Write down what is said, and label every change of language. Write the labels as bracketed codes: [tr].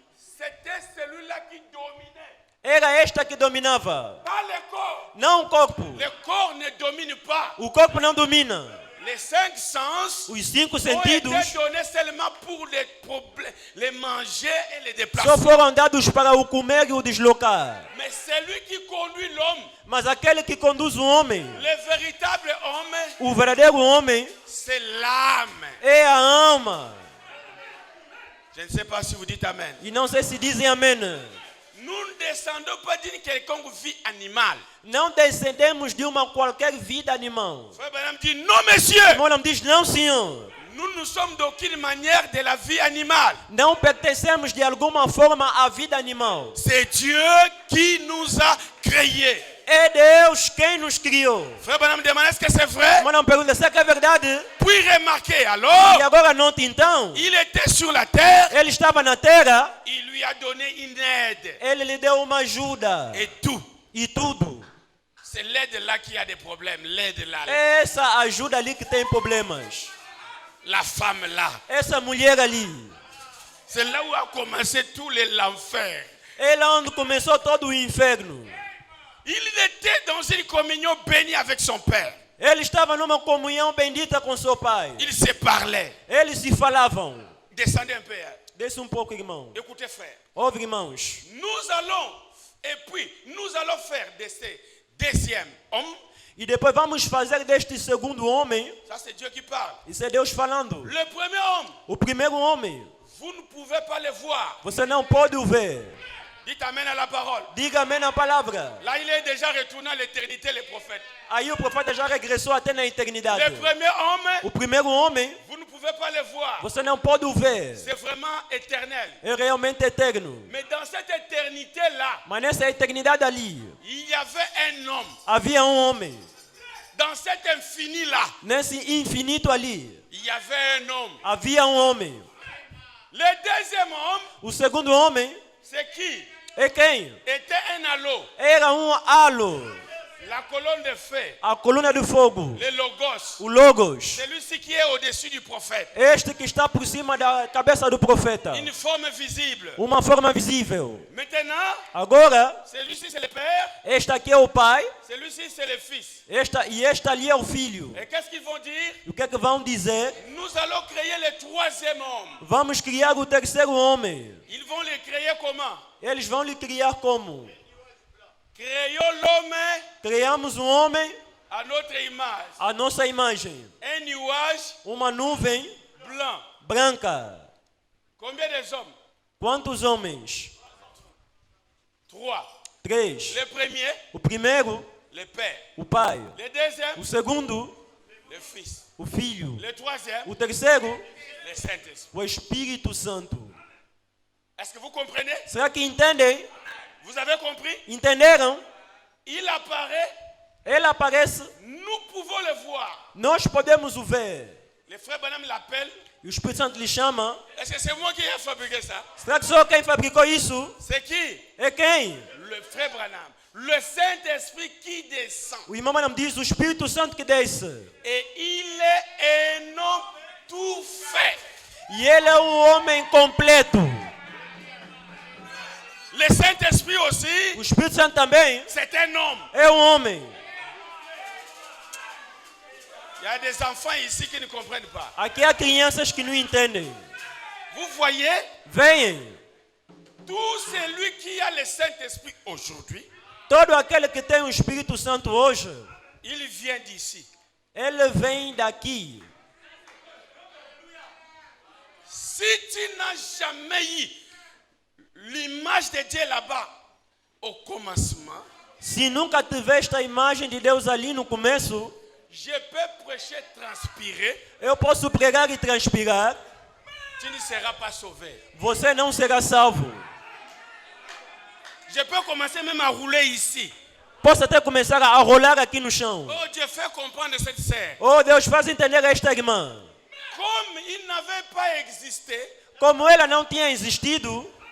[fr] c'était celui-là qui dominait. [pt] era esta que dominava. [fr] Pas le corps. [pt] Não o corpo. [fr] Le corps ne domine pas. [pt] O corpo não domina. [fr] Les 5 sens [pt] Os 5 [fr] ont été [pt] sentidos [fr] donnés seulement pour les problèmes, les manger et les [pt] só [fr] déplacer. [pt] foram dados para o comer e o deslocar. [fr] Mais celui qui conduit l'homme, [pt] Mas aquele que conduz o homem, [fr] le véritable homme, [pt] o verdadeiro homem, [fr] c'est l'âme. [pt] é a alma. [fr] Je ne sais pas si vous dites Amen. [pt] E não sei se dizem amém. [fr] Nous ne descendons pas d'une quelconque vie animale. [pt] Não descendemos de uma qualquer vida animal. [fr] Frère Branham dit non, monsieur. [pt] Meu nome diz não, senhor. [fr] Nous ne sommes d'aucune manière de la vie animale. [pt] Não pertencemos de alguma forma à vida animal. [fr] C'est Dieu qui nous a créés. [pt] É Deus quem nos criou. [fr] Frère Branham demande est-ce que c'est vrai? [pt] Mas não pergunta se é verdade. [fr] Puis remarquez [pt] E [fr] alors, [pt] agora note então. [fr] il était sur la terre. [pt] Ele estava na terra. [fr] Il lui a donné une aide. [pt] Ele lhe deu uma ajuda. [fr] Et tout. [pt] E tudo. [fr] C'est l'aide là qui a des problèmes. L'aide là. [pt] É essa ajuda ali que tem problemas. [fr] La femme là. [pt] Essa mulher ali. [fr] C'est là où a commencé tout l'enfer. [pt] É lá onde começou todo o inferno. [fr] Il était dans une communion bénie avec son père. [pt] Ele estava numa comunhão bendita com seu pai. [fr] Ils se parlaient. [pt] Eles se falavam. [fr] Descendez un peu. [pt] Desce um pouco, irmão. [fr] Écoutez, frère. [pt] Ouve, irmãos. [fr] Nous allons, et puis, nous allons faire de ce deuxième homme. [pt] E depois vamos fazer deste segundo homem. [fr] Ça, c'est Dieu qui parle. [pt] Isso é Deus falando. [fr] Le premier homme, [pt] O primeiro homem. [fr] vous ne pouvez pas le voir. [pt] Você não pode o ver. [fr] Dites Amen à la parole. [pt] Diga amém na palavra. [fr] Là, il est déjà retourné à l'éternité, le prophète. [pt] Aí o profeta já regressou até na eternidade. [fr] Le premier homme, [pt] O primeiro homem, [fr] vous ne pouvez pas le voir. [pt] você não pode o ver. [fr] C'est vraiment éternel. [pt] É realmente eterno. [fr] Mais dans cette éternité-là, [pt] Mas nessa eternidade ali, [fr] il y avait un homme. [pt] havia um homem. [fr] Dans cet infini-là, [pt] Nesse infinito ali, [fr] il y avait un homme. [pt] havia um homem. [fr] Le deuxième homme, [pt] O segundo homem [fr] c'est qui? [pt] é quem? [fr] Était un halo. [pt] Era um halo. [fr] La colonne de feu. [pt] A coluna de fogo. [fr] Le logos. [pt] O Logos. [fr] Celui-ci qui est au-dessus du prophète. [pt] Este que está por cima da cabeça do profeta. [fr] Une forme visible. [pt] Uma forma visível. [fr] Maintenant, [pt] Agora, [fr] celui-ci c'est le père. [pt] este aqui é o pai. [fr] Celui-ci c'est le fils. [pt] Este ali é o filho. [fr] Et qu'est-ce qu'ils vont dire? [pt] E o que é que vão dizer? [fr] Nous allons créer le troisième homme. [pt] Vamos criar o terceiro homem. [fr] Ils vont le créer comment? [pt] Eles vão lhe criar como? [fr] Créons l'homme [pt] Criamos um homem [fr] à notre image. [pt] à nossa imagem. [fr] Un nuage [pt] Uma nuvem [fr] blanc. [pt] branca. [fr] Combien de hommes? [pt] Quantos homens? [fr] 3. [pt] 3. [fr] Le premier, [pt] O primeiro, [fr] le père. [pt] o pai. [fr] Le deuxième, [pt] O segundo, [fr] le fils. [pt] o filho. [fr] Le troisième, [pt] O terceiro, [fr] le Saint-Esprit. [pt] o Espírito Santo. [fr] Est-ce que vous comprenez? [pt] Será que entendem? [fr] Vous avez compris? [pt] Entenderam? [fr] Il apparaît, [pt] Ele aparece, [fr] nous pouvons le voir. [pt] nós podemos o ver. [fr] Le frère Branham l'appelle. [pt] E o Espírito Santo lhe chama. [fr] Est-ce que c'est moi qui ai fabriqué ça? [pt] Será que só quem fabricou isso? [fr] C'est qui? [pt] É quem? [fr] Le frère Branham. Le Saint-Esprit qui descend. [pt] O irmão Branham diz o Espírito Santo que desce. [fr] Et il est un homme tout fait. [pt] E ele é um homem completo. [fr] Le Saint-Esprit aussi, [pt] O Espírito Santo também [fr] c'est un homme. [pt] é um homem. [fr] Il y a des enfants ici qui ne comprennent pas. [pt] Aqui há crianças que não entendem. [fr] Vous voyez, [pt] Venham. [fr] tout celui qui a le Saint-Esprit aujourd'hui, [pt] Todo aquele que tem o Espírito Santo hoje, [fr] il vient d'ici. [pt] ele vem daqui. [fr] Si tu n'as jamais eu l'image de Dieu là-bas, au commencement, [pt] Se nunca tiveste a imagem de Deus ali no começo, [fr] je peux prêcher transpirer, [pt] eu posso pregar e transpirar, [fr] tu ne seras pas sauvé. [pt] você não será salvo. [fr] Je peux commencer même à rouler ici. [pt] Posso até começar a rolar aqui no chão. [fr] Oh Dieu, fais comprendre cette sœur. [pt] Oh Deus, faz entender a esta irmã. [fr] Comme il n'avait pas existé, [pt] Como ela não tinha existido,